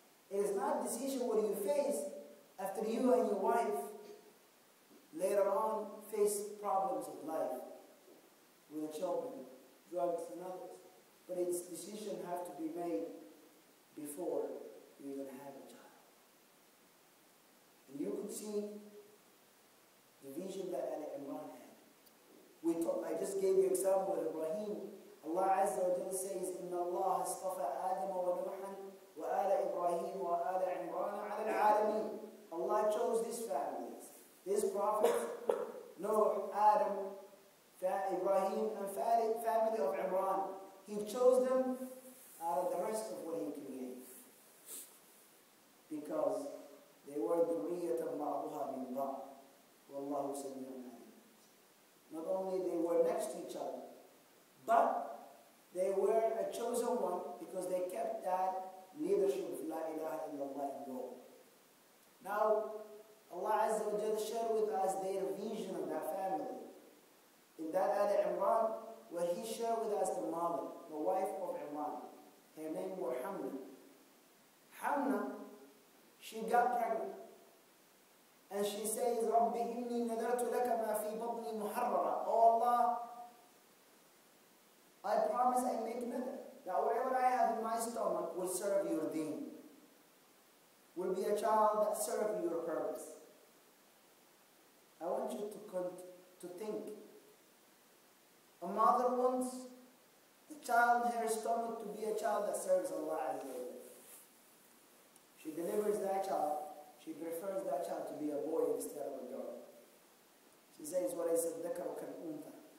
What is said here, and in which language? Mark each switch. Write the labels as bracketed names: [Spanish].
[English] It is not a decision what you face after you and your wife later on face problems of life with the children, drugs and others. But its decision have to be made before you even have a child. And you could see the vision that Imran had. I just gave you an example of Ibrahim. Allah Azza wa Jalla says, [Arabic] إِنَّ اللَّهَ اصْطَفَى آدَمَ وَنُوحًا وَآلَ إِبْرَاهِيمَ وَآلَ عِمْرَانَ عَلَى الْعَالَمِينَ. [English] Allah chose these families, these prophets, Noah, Adam, Ibrahim, and family of Imran. He chose them out of the rest of what He created. Because they were [Arabic] ذُرِّيَّةً بَعْضُهَا مِنْ بَعْضٍ وَاللَّهُ سَمِيعٌ عَلِيمٌ. [English] Not only they were next to each other, but they were a chosen one because they kept that leadership of La ilaha illallah in goal. Now, Allah Azza wa Jalla shared with us their vision of that family. In that Ayah Imran, where He shared with us the mother, the wife of Imran. Her name was Hamna. Hamna, she got pregnant. And she says, [Arabic] رَبِّ إِنِّي نَذَرْتُ لَكَ مَا فِي بَطْنِي مُحَرَّرًا. [English] Oh Allah, I promise I make another, that whatever I have in my stomach will serve your deen. Will be a child that serves your purpose. I want you to think. A mother wants the child in her stomach to be a child that serves Allah Azza wa Jalla. She delivers that child. She prefers that child to be a boy instead of a girl. She says, [Arabic] وَلَيْسَ الذَّكَرُ كَالْأُنْثَى.